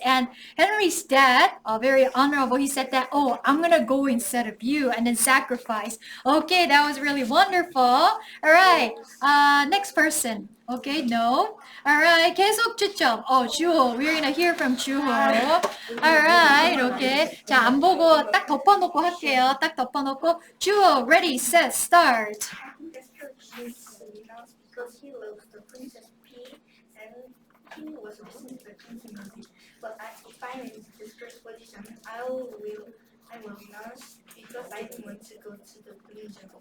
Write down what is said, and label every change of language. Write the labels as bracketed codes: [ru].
[en] And Henry's dad, very honorable, he said that, oh, I'm gonna go instead of you and then sacrifice. Okay, that was really wonderful. All right, next person. Okay, no. All right, [ko] 계속 추첨. 주호. [en] We're gonna hear from 주호. All right, okay. [ko] 자, 안 보고 딱 덮어놓고 할게요. 딱 덮어놓고. [en] 주호, ready, set, start. I think that's because he loves the Princess P and he was listening to the Princess. But if I'm in this first position, I will not because I don't want to go to the religion.